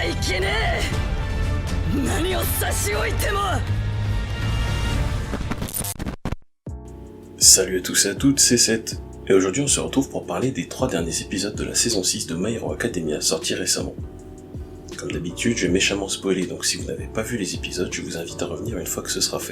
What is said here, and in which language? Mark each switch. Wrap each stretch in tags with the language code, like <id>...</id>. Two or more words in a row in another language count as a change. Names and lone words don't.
<ja>けねえ。何を差し置いても。</ja> <fr>Salut à tous et à toutes, c'est Seth, et aujourd'hui on se retrouve pour parler des 3 derniers épisodes de la saison 6 de My Hero Academia sortis récemment. Comme d'habitude, je vais méchamment spoiler, donc si vous n'avez pas vu les épisodes, je vous invite à revenir une fois que ce sera fait.</fr>